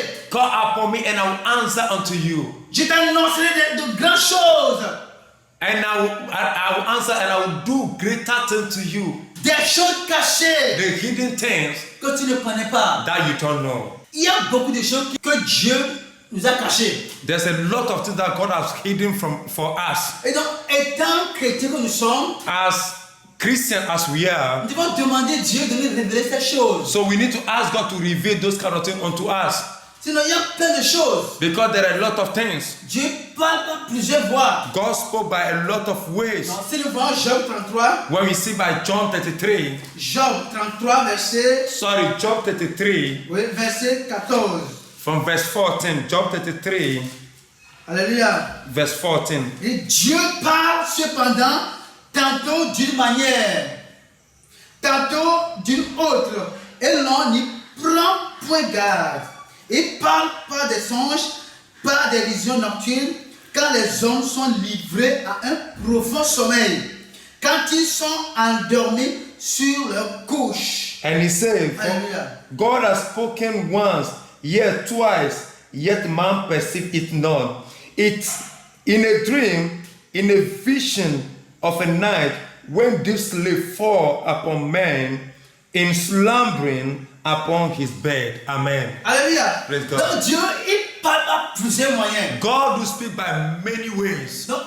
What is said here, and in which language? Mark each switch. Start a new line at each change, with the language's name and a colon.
English: call upon me and I will answer unto you.
French: Je t'annoncerai de grandes choses.
English: And I will answer and I will do greater things to you.
French: Des choses cachées
English: The hidden things
French: que tu ne connais pas.
English: that you don't know.
French: Il y a beaucoup de choses que Dieu nous a cachées.
English: There's a lot of things that God has hidden for us.
French: Et donc, étant chrétiens que nous sommes,
English: As Christians as we are,
French: nous devons demander Dieu de nous révéler ces choses.
English: so we need to ask God to reveal those kind of things unto us.
French: Sinon, il y a plein de choses.
English: Because there are a lot of things.
French: Dieu parle par plusieurs voies.
English: God spoke by a lot of ways.
French: Donc, si nous voyons Job 33,
English: When we see by John 33,
French: Job 33,
English: Job 33,
French: oui, verset 14.
English: from verse 14, Job 33,
French: Alléluia.
English: verse 14.
French: Et Dieu parle cependant tantôt d'une manière, tantôt d'une autre, et l'on n'y prend point garde. Il parle par des songes, par des visions nocturnes, quand les hommes sont livrés à un profond sommeil, quand ils sont endormis sur leur couche.
English: And he said,
French: Alléluia.
English: God has spoken once, yet twice, yet man perceive it not. It's in a dream, in a vision of a night, when deep sleep fall upon man, in slumbering upon his bed. Amen.
French: Alléluia.
English: Praise God.
French: Donc Dieu, il parle par plusieurs moyens.
English: God will speak by many ways.